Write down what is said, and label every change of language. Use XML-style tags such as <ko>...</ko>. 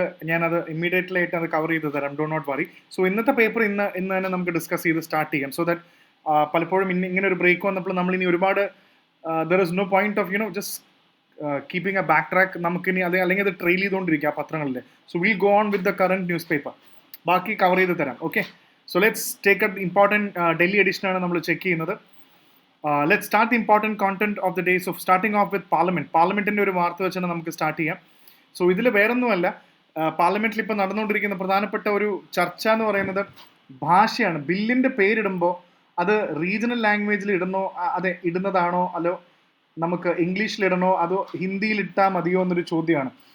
<ml>ഞാനത് ഇമ്മീഡിയറ്റ്ലി ആയിട്ട് അത് കവർ ചെയ്ത് തരാം,</ml> <en>Do not worry.</en> <ml>സോ ഇന്നത്തെ പേപ്പർ ഇന്ന് തന്നെ നമുക്ക് ഡിസ്കസ് ചെയ്ത് സ്റ്റാർട്ട് ചെയ്യാം. സോ ദാറ്റ് പലപ്പോഴും ഇങ്ങനെ ഒരു ബ്രേക്ക് വന്നപ്പോൾ നമ്മൾ ഇനി ഒരുപാട്</ml> <en>There is no point of just keeping a back track.</en> <ml>നമുക്കിനി അല്ലെങ്കിൽ അത് ട്രെയിൽ ചെയ്തുകൊണ്ടിരിക്കുക പത്രങ്ങളിൽ.</ml> <en>So will go on with the current newspaper.</en> <ml>ബാക്കി കവർ ചെയ്ത് തരാം.</ml> <en>okay, so let's take up the important Delhi edition</en> <ml>ആണ് നമ്മൾ ചെക്ക് ചെയ്യുന്നത്.</ml> <en>Let's start the important content of the day. So starting off with Parliament.</en> <ml>പാർലമെന്റിന്റെ ഒരു വാർത്ത വെച്ചാണ് നമുക്ക് സ്റ്റാർട്ട് ചെയ്യാം. സോ ഇതിൽ വേറൊന്നുമല്ല, പാർലമെന്റിൽ ഇപ്പോൾ നടന്നുകൊണ്ടിരിക്കുന്ന പ്രധാനപ്പെട്ട ഒരു ചർച്ച എന്ന് പറയുന്നത് ഭാഷയാണ്. ബില്ലിന്റെ പേരിടുമ്പോൾ അത് റീജിയണൽ ലാംഗ്വേജിൽ ഇടുന്നതാണോ അതോ നമുക്ക് ഇംഗ്ലീഷിൽ ഇടണോ അതോ ഹിന്ദിയിൽ ഇട്ടാൽ മതിയോ എന്നൊരു ചോദ്യമാണ്.</ml>